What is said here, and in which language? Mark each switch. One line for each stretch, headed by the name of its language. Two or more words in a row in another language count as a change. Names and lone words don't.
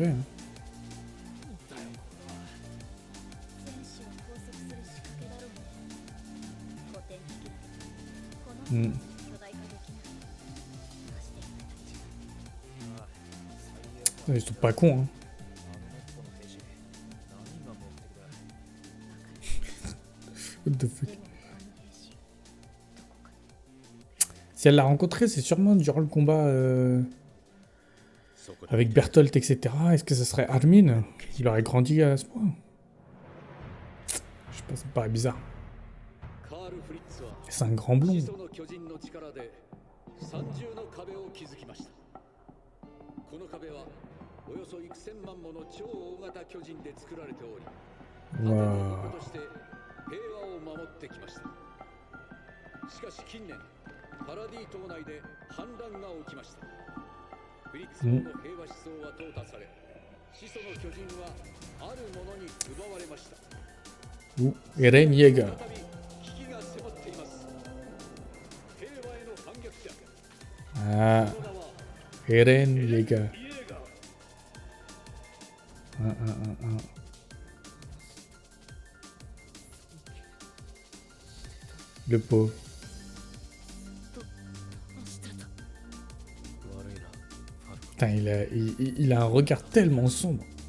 French: Hein. Ils sont pas cons, hein.
English: What the fuck.
French: Si elle l'a rencontré, c'est sûrement durant le combat avec Bertolt, etc. Est-ce que ça serait Armin? Il aurait grandi à ce point? Je sais pas, ça me paraît bizarre. C'est un grand blond. Wow.
Japanese: パラディ島内で反乱が起きました。フリッツ王の平和思想は淘汰され、始祖の巨人はあるものに奪われました。 Eren Yeager. 危機が迫っています。平和への反逆者。
French: Ah, Eren Yeager. Le pauvre. Putain, il a un regard tellement sombre.